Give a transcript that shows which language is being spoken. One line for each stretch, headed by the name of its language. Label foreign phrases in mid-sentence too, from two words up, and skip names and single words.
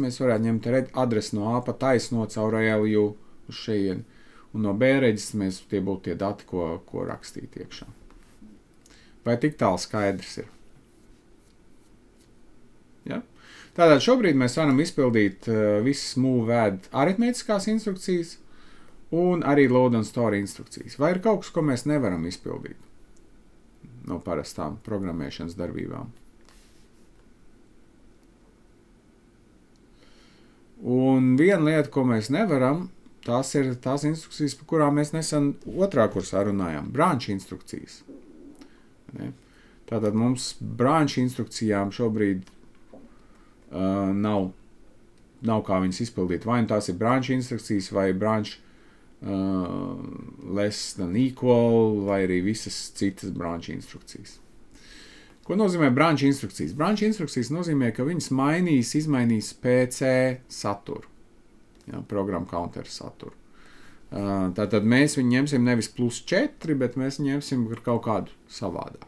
Latvian: Mēs varētu ņemt adresi no A pa taisno caur ALU uz šejieni. Un no B reģistra tie būtu tie dati, ko rakstīt iekšā. Vai tik tālu skaidrs ir? Ja? Tātad šobrīd mēs varam izpildīt visas move add aritmētiskās instrukcijas un arī
English: load and store
Latvian: instrukcijas. Vai ir kaut kas, ko mēs nevaram izpildīt no parastām programmēšanas darbībām? Un viena lieta, ko mēs nevaram, tās ir tās instrukcijas, par kurām mēs nesen otrā kursā runājām. Branch instrukcijas. Ne? Tātad mums branch instrukcijām šobrīd nav kā viņas izpildīt. Vai nu tās ir branch instrukcijas, vai
English: branch less than equal,
Latvian: vai arī visas citas branch instrukcijas. Ko nozīmē branch instrukcijas? Branch instrukcijas nozīmē, ka viņas izmainīs PC saturu, ja,
English: program counter
Latvian: saturu. Tātad mēs viņu ņemsim nevis +4, bet mēs viņu ņemsim ar kaut kādu savādāku.